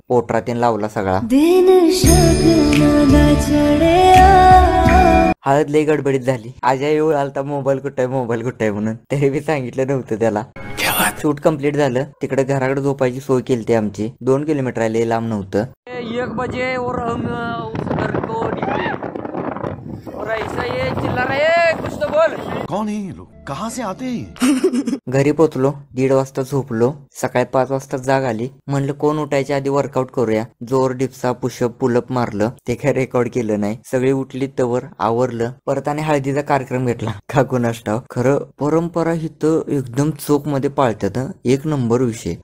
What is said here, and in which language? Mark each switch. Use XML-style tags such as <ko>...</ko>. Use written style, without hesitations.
<mr>पोटरा तीन लावला सगळा. हळद लई गडबडीत झाली. आजा येऊ आलता मोबाईल कुठे आहे म्हणून. तरी बी सांगितलं नव्हतं त्याला. शूट कंप्लीट झालं. तिकडे घराकडे झोपायची सोय केली आमची. 2 किलोमीटर आहे, लांब नव्हतं.</mr> <hi>1 बजे और हम उस घर को निकले और ऐसा ये चिल्ला रहे कुछ तो बोल. कौन है ये लोग, कहाँ से आते हैं?</hi> <mr>घरी पोचलो. 1:30 वाजता झोपलो. सकाळी 5 वाजता जाग आली. म्हणलं कोण उठायच्या आधी वर्कआउट करूया. जोर डिप्सा पुशअप पुलअप मारलं. ते काय रेकॉर्ड केलं नाही. सगळी उठली तवर आवरलं. परत आणि हळदीचा कार्यक्रम घेतला. का कुणास ठाव. खरं परंपरा हिथं एकदम चोख मध्ये पाळतात. एक नंबर विषय.</mr>